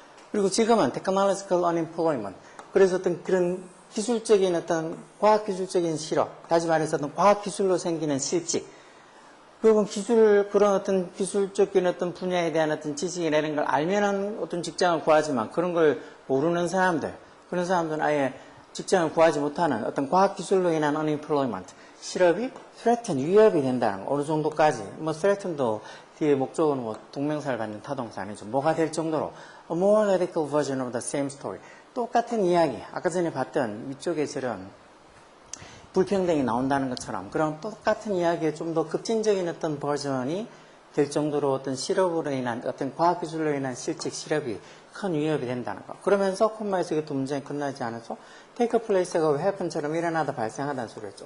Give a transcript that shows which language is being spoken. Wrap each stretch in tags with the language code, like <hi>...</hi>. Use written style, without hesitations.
<ko>그리고 지금은</ko> <en>technological unemployment,</en> <ko>그래서 어떤 그런 기술적인 어떤 과학기술적인 실업, 다시 말해서 어떤 과학기술로 생기는 실직, 그리고 그런 어떤 기술적인 어떤 분야에 대한 어떤 지식이나 이런 걸 알면은 어떤 직장을 구하지만 그런 걸 모르는 사람들, 그런 사람들은 아예 직장을 구하지 못하는 어떤 과학기술로 인한 unemployment, 실업이 threaten, 위협이 된다는 거. 어느 정도까지. 뭐 threaten도 뒤에 목적은 뭐 동명사를 갖는 타동사 아니죠. 뭐가 될 정도로</ko> <en>a more radical version of the same story.</en> <ko>똑같은 이야기. 아까 전에 봤던 위쪽에 저런 불평등이 나온다는 것처럼 그런 똑같은 이야기에 좀 더 급진적인 어떤 버전이 될 정도로 어떤 실업으로 인한 어떤 과학기술로 인한 실직, 실업이 큰 위협이 된다는 거. 그러면서 콤마에서 이게 또 문장이 끝나지 않아서</ko> <en>take a place</en> <ko>가 happen처럼 일어나다 발생하다는 소리였죠.</ko>